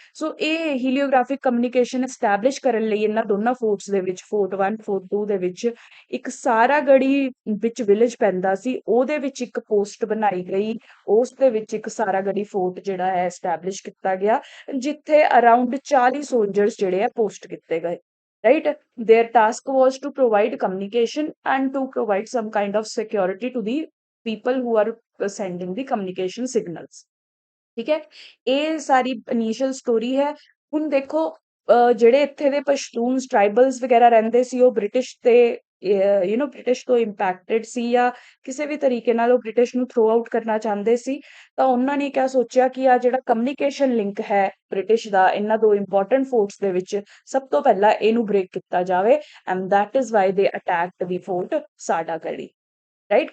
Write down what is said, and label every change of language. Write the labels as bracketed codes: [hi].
[pa] ਸੋ ਇਹ ਹੀਲੀਓਗ੍ਰਾਫਿਕ communication establish ਕਰਨ ਲਈ ਇਹਨਾਂ ਦੋਨਾਂ ਫੋਰਟਸ ਦੇ ਵਿੱਚ, ਫੋਰਟ 1 ਫੋਰਟ 2 ਦੇ ਵਿੱਚ ਇੱਕ ਸਾਰਾਗੜੀ ਵਿੱਚ ਵਿਲੇਜ ਪੈਂਦਾ ਸੀ, ਉਹਦੇ ਵਿੱਚ ਇੱਕ ਪੋਸਟ ਬਣਾਈ ਗਈ, ਉਸ ਦੇ ਵਿੱਚ ਇੱਕ ਸਾਰਾਗੜੀ ਫੋਰਟ ਜਿਹੜਾ ਹੈ ਐਸਟੈਬਲਿਸ਼ ਕੀਤਾ ਗਿਆ, ਜਿੱਥੇ ਅਰਾਊਂਡ 40 ਸੋਲਜਰਸ ਜਿਹੜੇ ਆ ਪੋਸਟ ਕੀਤੇ ਗਏ, right। [en] their task was to provide communication and to provide some kind of security to the people who are sending the communication signals, ਠੀਕ ਹੈ। [pa] ਇਹ ਸਾਰੀ ਇਨੀਸ਼ੀਅਲ ਸਟੋਰੀ ਹੈ। ਹੁਣ ਦੇਖੋ ਜਿਹੜੇ ਇੱਥੇ ਦੇ ਪਸ਼ਤੂਨਸ ਟ੍ਰਾਈਬਲਸ ਵਗੈਰਾ ਰਹਿੰਦੇ ਸੀ, ਉਹ ਬ੍ਰਿਟਿਸ਼ ਤੇ ਬ੍ਰਿਟਿਸ਼ ਤੋਂ ਇੰਪੈਕਟਡ ਸੀ, ਜਾਂ ਕਿਸੇ ਵੀ ਤਰੀਕੇ ਨਾਲ ਉਹ ਬ੍ਰਿਟਿਸ਼ ਨੂੰ ਥਰੋ ਆਊਟ ਕਰਨਾ ਚਾਹੁੰਦੇ ਸੀ। ਤਾਂ ਉਹਨਾਂ ਨੇ ਕਿਆ ਸੋਚਿਆ ਕਿ ਆ ਜਿਹੜਾ ਕਮਿਊਨੀਕੇਸ਼ਨ ਲਿੰਕ ਹੈ ਬ੍ਰਿਟਿਸ਼ ਦਾ ਇਹਨਾਂ ਦੋ ਇੰਪੋਰਟੈਂਟ ਫੋਰਟਸ ਦੇ ਵਿੱਚ, ਸਭ ਤੋਂ ਪਹਿਲਾਂ ਇਹਨੂੰ ਬ੍ਰੇਕ ਕੀਤਾ ਜਾਵੇ, and [en] that is why they attacked the fort Saragarhi, [pa] right.